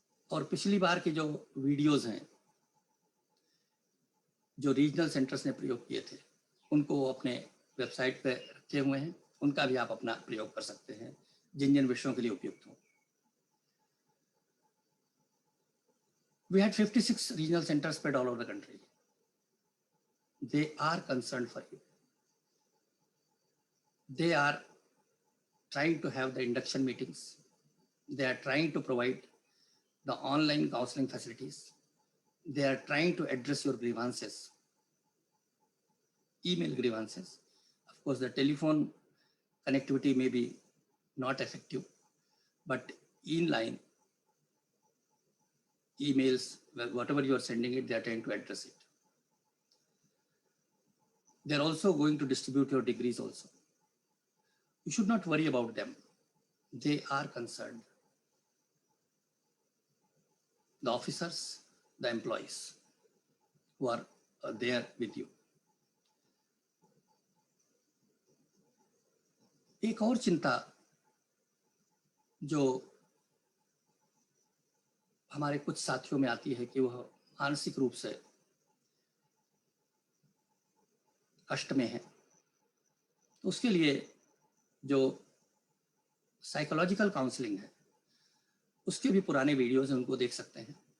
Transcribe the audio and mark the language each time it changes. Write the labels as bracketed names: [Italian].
[Hindi] और पिछली बार के जो वीडियोस हैं जो रीजनल सेंटर्स ने प्रयोग किए थे, उनको अपने वेबसाइट पे रखे हुए हैं, उनका भी आप अपना प्रयोग कर सकते हैं जिन जिन विषयों के लिए उपयुक्त हो। [English] We had 56 regional centers spread all over the country. They are concerned for you. They are trying to have the induction meetings. They are trying to provide the online counseling facilities. They are trying to address your grievances, email grievances. Of course, the telephone connectivity may be not effective, but inline emails, whatever you are sending it, they are trying to address it. They're also going to distribute your degrees also. You should not worry about them. They are concerned. The officers, the employees who are there with you. [Hindi] एक और चिंता जो हमारे कुछ साथियों में आती है कि वह मानसिक रूप से कष्ट में है, तो उसके लिए जो साइकोलॉजिकल काउंसलिंग है उसके भी पुराने वीडियोस उनको देख सकते हैं।